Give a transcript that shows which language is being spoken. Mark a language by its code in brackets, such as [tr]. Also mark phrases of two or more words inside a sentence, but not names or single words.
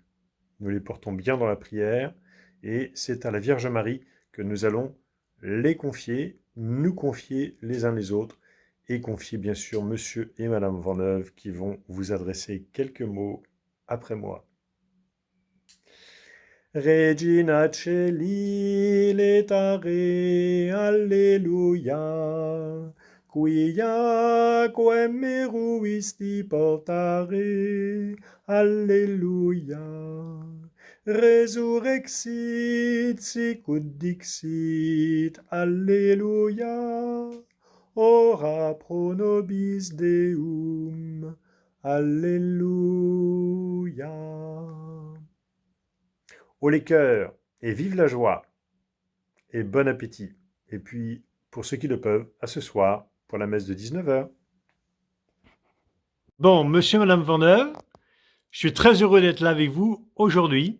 [fr] Nous les portons bien dans la prière et c'est à la Vierge Marie que nous allons les confier, nous confier les uns les autres et confier bien sûr monsieur et madame Vanneuve qui vont vous adresser quelques mots après moi. [la] Regina Celi letare, Alleluia. Quia quem meruisti portare, Alleluia. Resurrexit sicut dixit, Alleluia. Ora pro nobis Deum, [fr] Alléluia. Haut les cœurs et vive la joie et bon appétit. Et puis, pour ceux qui le peuvent, à ce soir pour la messe de 19h. Bon, monsieur, madame Vanneuve, je suis très heureux d'être là avec vous aujourd'hui.